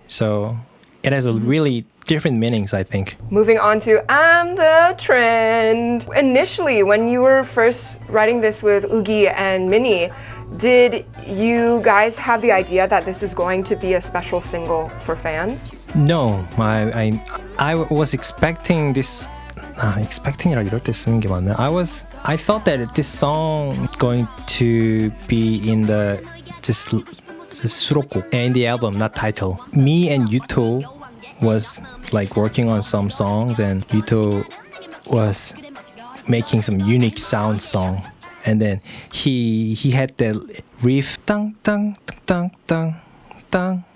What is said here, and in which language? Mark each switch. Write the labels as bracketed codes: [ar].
[en] So it has a really different meanings, I think. Moving on to I'm the Trend. Initially, when you were first writing this with Oogie and Minnie, did you guys have the idea that this is going to be a special single for fans? No, I was expecting this. [ko] expecting이라 이럴 때 쓰는 게 맞나? [en] I thought that this song going to be in the just 수록곡 in the album, not title. Me and Yuto was like working on some songs, and Yuto was making some unique sound song, and then he had that riff tang tang tang tang tang.